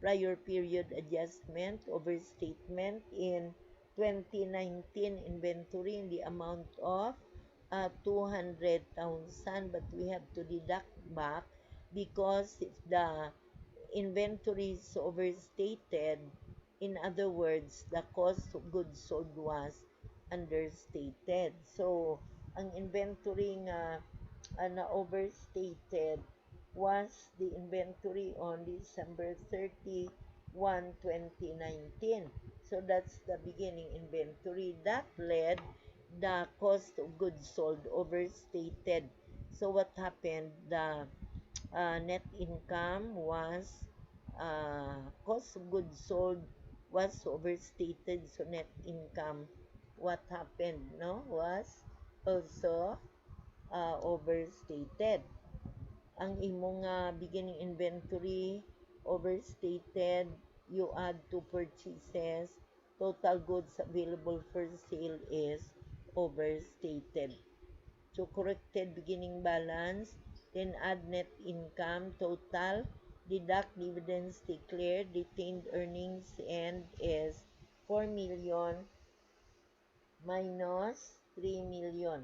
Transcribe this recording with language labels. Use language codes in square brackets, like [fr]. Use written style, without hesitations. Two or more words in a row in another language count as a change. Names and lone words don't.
[en] Prior period adjustment, overstatement in 2019 inventory in the amount of 200,000, but we have to deduct back because if the inventory is overstated, in other words, the cost of goods sold was understated. So, [ceb] ang inventory nga na overstated [en] was the inventory on December 31, 2019. So that's the beginning inventory. That led the cost of goods sold overstated. So what happened? The net income was cost of goods sold was overstated. So net income, what happened? No, was also overstated. [ceb] Ang imong [en] beginning inventory overstated, you add to purchases, total goods available for sale is overstated. So corrected beginning balance, then add net income total, deduct dividends declared, retained earnings, and is 4 million minus 3 million.